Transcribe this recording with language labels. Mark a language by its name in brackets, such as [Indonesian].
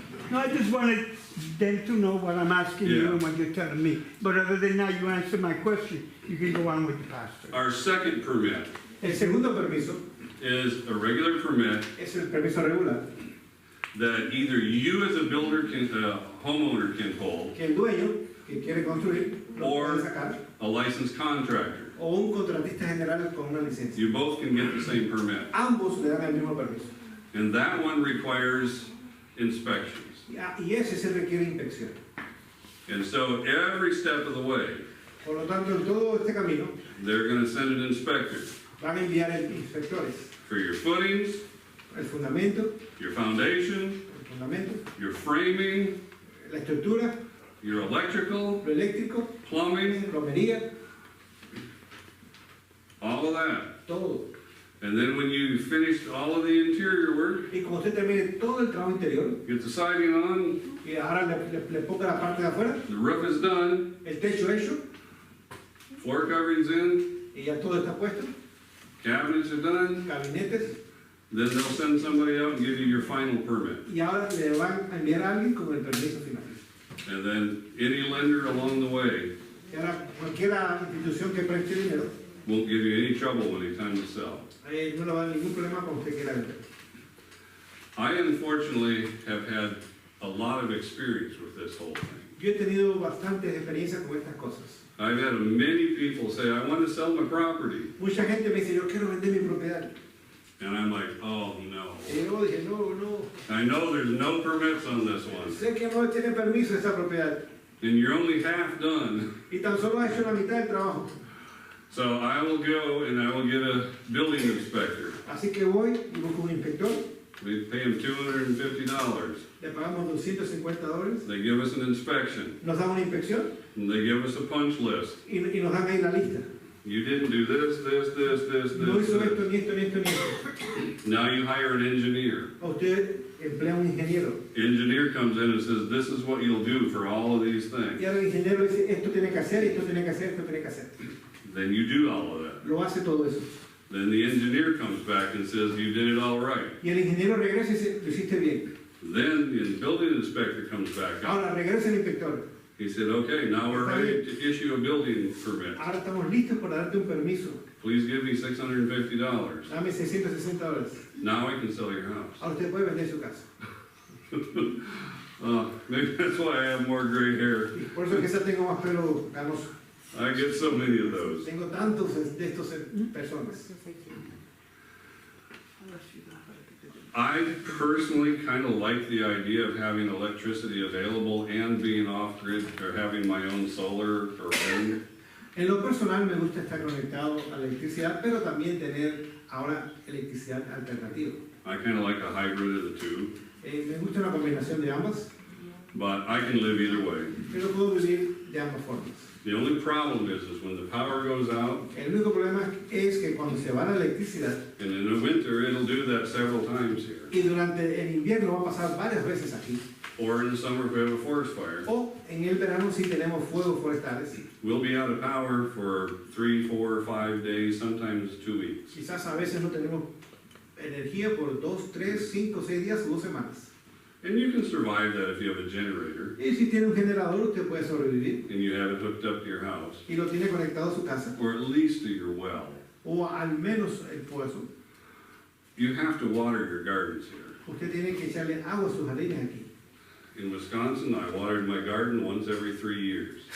[English] No, I just wanted them to know what I'm asking you Yeah. and what you're telling me. But other than that, you answered my question. You can go on with the pastor. Our second permit [Spanish] El segundo permiso [English] is a regular permit [Spanish] es el permiso regular, [English] that either you as a builder can, homeowner can hold, [Spanish] que el dueño que quiere construir lo [English] Or- [Spanish] puede sacar, [English] a licensed contractor. [Spanish] o un contratista general con una licencia. [English] You both can get the same permit. [Spanish] Ambos le dan el mismo permiso. [English] And that one requires inspections. [Spanish] Y ese se requiere inspección. [English] And so every step of the way, [Spanish] Por lo tanto, en todo este camino [English] they're gonna send an inspector [Spanish] van a enviar inspectores. [English] for your footings, [Spanish] El fundamento, [English] your foundation, your framing, [Spanish] la estructura, [English] your electrical, [Spanish] lo eléctrico, [English] plumbing, [Spanish] plomería, [English] all of that. [Spanish] todo. [English] And then when you finished all of the interior work, [Spanish] Y como usted termine todo el trabajo interior, [English] get the siding on, [Spanish] y ahora le ponga la parte de afuera, [English] the roof is done, [Spanish] el techo hecho, [English] floor covering's in, [Spanish] y ya todo está puesto, [English] cabinets are done, [Spanish] gabinetes, [English] then they'll send somebody out and give you your final permit. [Spanish] y ahora le van a enviar a alguien con el permiso final. [English] And then any lender along the way [Spanish] Y ahora cualquier institución que preste dinero, [English] won't give you any trouble when it's time to sell. [Spanish] no le va a dar ningún problema cuando usted quiera vender. [English] I unfortunately have had a lot of experience with this whole thing. [Spanish] Yo he tenido bastantes experiencias con estas cosas. [English] I've had many people say, I want to sell my property. [Spanish] Mucha gente me dice, yo quiero vender mi propiedad. [English] And I'm like, oh no. [Spanish] Y yo dije, no, no, [English] I know there's no permits on this one. [Spanish] sé que no tiene permiso esa propiedad. [English] And you're only half done. [Spanish] Y tan solo ha hecho la mitad del trabajo. [English] So I will go and I will get a building inspector. [Spanish] Así que voy y busco un inspector, [English] We pay him $250. [Spanish] le pagamos $250, [English] They give us an inspection. [Spanish] nos dan una inspección [English] And they give us a punch list. [Spanish] y nos dan ahí la lista. [English] You didn't do this, this, this, this, [Spanish] No hizo [English] this, [Spanish] esto, [English] this. [Spanish] ni esto, ni esto, ni esto. [English] Now you hire an engineer. [Spanish] O usted emplea un ingeniero. [English] Engineer comes in and says, this is what you'll do for all of these things. [Spanish] Y ahora el ingeniero dice, esto tiene que hacer, esto tiene que hacer, esto tiene que hacer. [English] Then you do all of that. [Spanish] Lo hace todo eso. [English] Then the engineer comes back and says, you did it all right. [Spanish] Y el ingeniero regresa y dice, lo hiciste bien. [English] Then the building inspector comes back up. [Spanish] Ahora regresa el inspector. [English] He said, okay, now we're ready to issue a building permit. [Spanish] Ahora estamos listos para darte un permiso. [English] Please give me $650. [Spanish] Dame $660. [English] Now I can sell your house. [Spanish] Ahora usted puede vender su casa. [English] Maybe that's why I have more gray hair. [Spanish] Y por eso quizás tengo más pelo canoso. [English] I get so many of those. [Spanish] Tengo tantos de estos personas. [English] I personally kind of like the idea of having electricity available and being off-grid, or having my own solar or wind. [Spanish] En lo personal me gusta estar conectado a la electricidad, pero también tener ahora electricidad alternativa. [English] I kind of like a hybrid of the two, [Spanish] Me gusta una combinación de ambas, [English] but I can live either way. [Spanish] pero puedo vivir de ambas formas. [English] The only problem is when the power goes out, [Spanish] El único problema es que cuando se va la electricidad, [English] and in the winter, it'll do that several times here. [Spanish] y durante el invierno va a pasar varias veces aquí, [English] Or in the summer if we have a forest fire, [Spanish] o en el verano si tenemos fuegos forestales, [English] we'll be out of power for 3, 4, 5 days, sometimes 2 weeks. [Spanish] quizás a veces no tenemos energía por 2, 3, 5, 6 días o 2 semanas. [English] And you can survive that if you have a generator [Spanish] Y si tiene un generador usted puede sobrevivir, [English] and you have it hooked up to your house, [Spanish] y lo tiene conectado a su casa, [English] or at least to your well. [Spanish] o al menos el pozo. [English] You have to water your gardens here. [Spanish] Usted tiene que echarle agua a sus jardines aquí. [English] In Wisconsin, I watered my garden once every 3 years.